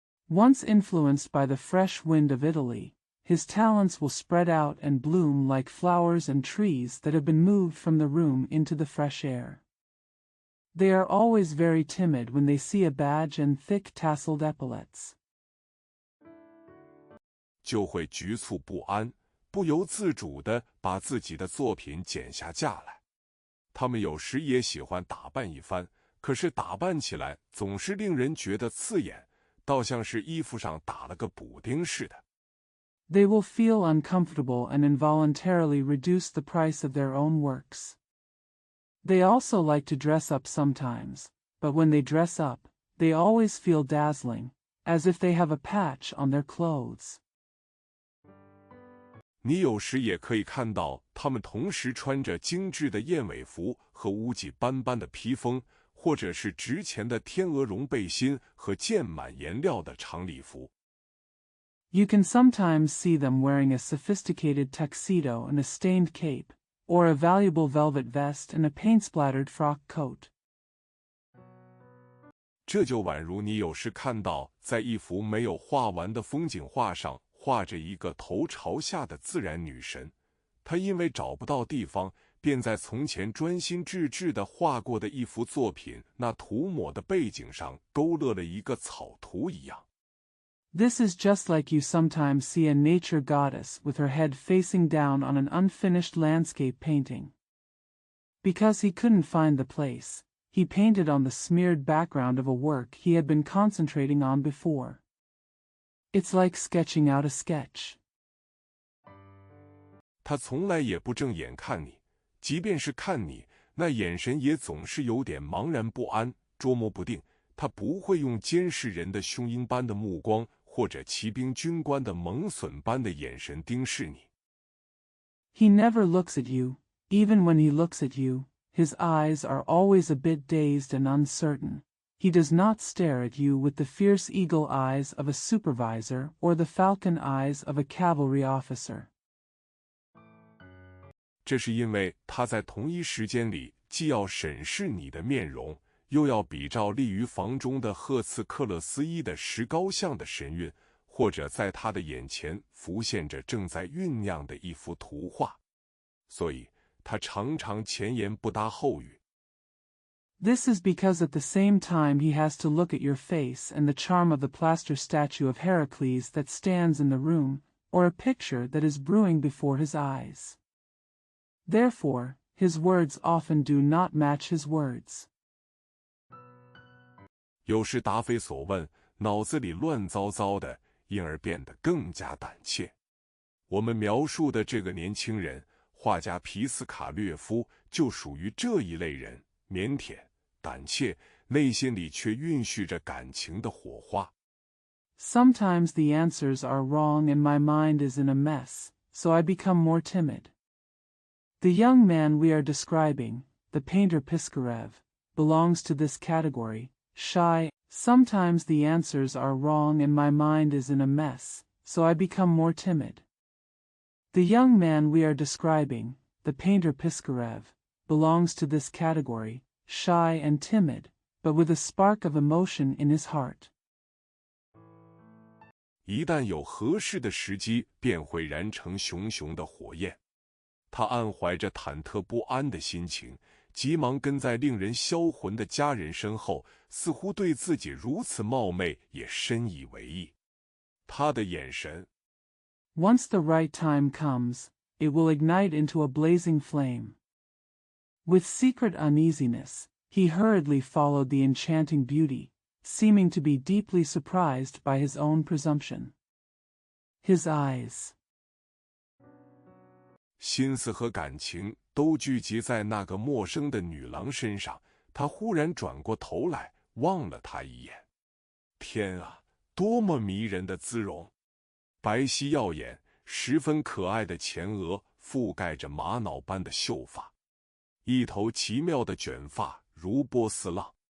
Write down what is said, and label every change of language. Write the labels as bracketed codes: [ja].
[en] Once influenced by the fresh wind of Italy, his talents will spread out and bloom like flowers and trees that have been moved from the room into the fresh air. They are always very timid when they see a badge and thick tasseled epaulets. [zh] 就会局促不安，不由自主地把自己的作品剪下架来。他们有时也喜欢打扮一番，可是打扮起来总是令人觉得刺眼，倒像是衣服上打了个补丁似的。 [en] They will feel uncomfortable and involuntarily reduce the price of their own works. They also like to dress up sometimes, but when they dress up, they always feel dazzling, as if they have a patch on their clothes. [zh] 你有时也可以看到他们同时穿着精致的燕尾服和污迹斑斑的披风，或者是值钱的天鹅绒背心和溅满颜料的长礼服。 [en] You can sometimes see them wearing a sophisticated tuxedo and a stained cape, or a valuable velvet vest and a paint-splattered frock coat. [zh] 这就宛如你有时看到在一幅没有画完的风景画上画着一个头朝下的自然女神，他因为找不到地方，便在从前专心致志地画过的一幅作品那涂抹的背景上勾勒了一个草图一样。 [en] This is just like you sometimes see a nature goddess with her head facing down on an unfinished landscape painting. Because he couldn't find the place, he painted on the smeared background of a work he had been concentrating on before. It's like sketching out a sketch. [zh] 他从来也不正眼看你，即便是看你，那眼神也总是有点茫然不安，捉摸不定。他不会用监视人的凶鹰般的目光，或者骑兵军官的猛隼般的眼神盯视你。 [en] He never looks at you. Even when he looks at you, his eyes are always a bit dazed and uncertain. He does not stare at you with the fierce eagle eyes of a supervisor or the falcon eyes of a cavalry officer. [zh] 这是因为他在同一时间里既要审视你的面容，又要比照立于房中的赫茨克勒斯伊的石膏像的神韵，或者在他的眼前浮现着正在酝酿的一幅图画。所以他常常前言不搭后语。 [en] This is because at the same time he has to look at your face and the charm of the plaster statue of Heracles that stands in the room, or a picture that is brewing before his eyes. Therefore, his words often do not match his words. [zh] 有时答非所问，脑子里乱糟糟的，因而变得更加胆怯。我们描述的这个年轻人，画家皮斯卡略夫就属于这一类人，腼腆、胆怯，内心里却蕴蓄着感情的火花。 [en] Sometimes the answers are wrong and my mind is in a mess, so I become more timid. The young man we are describing, the painter Piskarev, belongs to this category, shy. Sometimes the answers are wrong and my mind is in a mess, so I become more timid. The young man we are describing, the painter Piskarev, belongs to this category, shy and timid, but with a spark of emotion in his heart. [zh] 一旦有合适的时机，便会燃成熊熊的火焰。他暗怀着忐忑不安的心情，急忙跟在令人销魂的家人身后，似乎对自己如此冒昧也深以为意。他的眼神 [en] Once the right time comes, it will ignite into a blazing flame. With secret uneasiness, he hurriedly followed the enchanting beauty, seeming to be deeply surprised by his own presumption. His eyes. [zh] 心思和感情都聚集在那个陌生的女郎身上，他忽然转过头来，望了她一眼。天啊，多么迷人的姿容！白皙耀眼，十分可爱的前额覆盖着玛瑙般的秀发，一头奇妙的卷发如波斯浪。